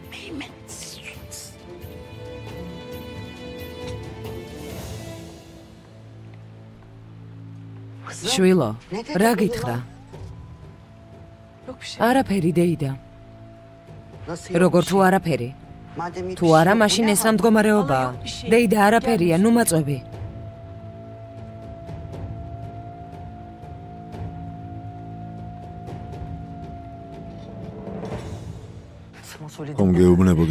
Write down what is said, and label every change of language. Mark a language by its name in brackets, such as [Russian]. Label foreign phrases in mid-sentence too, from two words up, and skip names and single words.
[Georgian] შვილო, რა გითხრა? [Turkish] Yok bir şey. [Georgian] არაფერი დეიდა. როგორ თუ არაფერი? თუ არა, მაშინ ეს რა მდგომარეობაა? დეიდა არაფერია, ნუ მაწვევი. ხომ გეუბნებოდი?